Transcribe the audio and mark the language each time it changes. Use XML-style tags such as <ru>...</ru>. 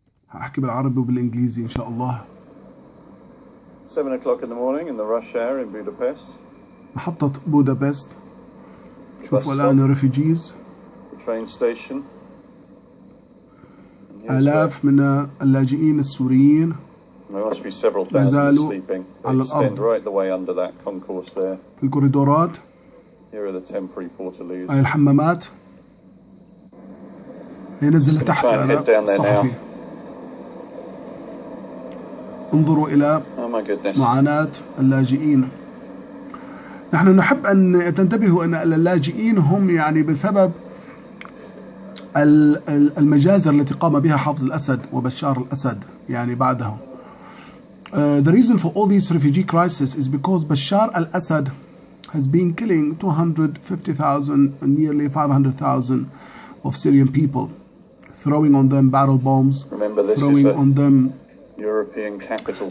<ar>هحكي بالعربي وبالإنجليزي إن شاء الله.</ar> <en>7 o'clock in the morning in the rush hour in Budapest.</en> <ar>محطة بودابست. شوفوا الآن refugees.</ar> <en>The train station.</en> <ar>آلاف من اللاجئين السوريين.</ar> <en>There must be several thousand sleeping. They extend right the way under that concourse there.</en> <ar>في الكوريدورات.</ar> <en>Here are the temporary portaloos.</en> <ar>هاي الحمامات. هي نزل لتحت هذا الصحفي. انظروا إلى معاناة اللاجئين. نحن نحب أن تنتبهوا أن اللاجئين هم يعني بسبب المجازر التي قام بها حافظ الأسد وبشار الأسد يعني بعده.</ar> <en>The reason for all these refugee crises is because Bashar Al Assad has been killing 250,000 and nearly 500,000 of Syrian people, throwing on them barrel bombs, throwing on them European capital</en>